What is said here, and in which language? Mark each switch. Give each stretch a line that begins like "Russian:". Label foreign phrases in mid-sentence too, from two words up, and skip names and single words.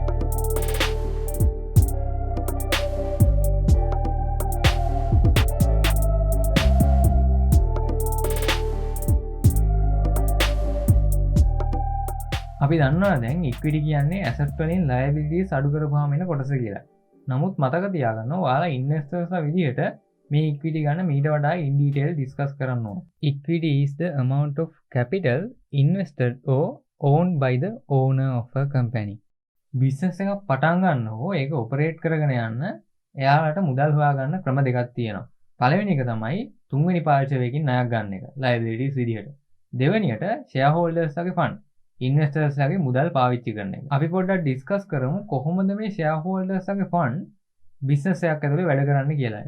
Sinhala: අපි දන්නවා දැන් ඉක්විටි කියන්නේ ඇසට් වලින් liabilities අඩු කරපුවාම එන කොටස කියලා. නමුත් මතක තියාගන්න ඔයාලා ඉන්වෙස්ටර්ස්ලා විදිහට මේ ඉක්විටි ගන්න මීට වඩා
English: in detail discuss
Sinhala: කරන්න ඕන.
English: Equity is the amount of capital invested or owned by the owner of a company.
Sinhala: බිස්නස් එකක් පටන් ගන්නකො ඒක ඔපරේට් කරගෙන යන්න එයාලට මුදල් හොයාගන්න ක්‍රම දෙකක් තියෙනවා. පළවෙනි එක තමයි තුන්වෙනි පාර්ශවයකින් ණයක් ගන්න එක liabilities විදිහට. දෙවෙනියට shareholders ලාගේ fund ඉන්වෙස්ටර්ස් ලාගේ මුදල් පාවිච්චි කරන එක. අපි පොඩ්ඩක් ඩිස්කස් කරමු කොහොමද මේ shareholders ලාගේ ෆන්ඩ් බිස්නස් එකක් ඇතුලේ වැඩ කරන්නේ කියලා.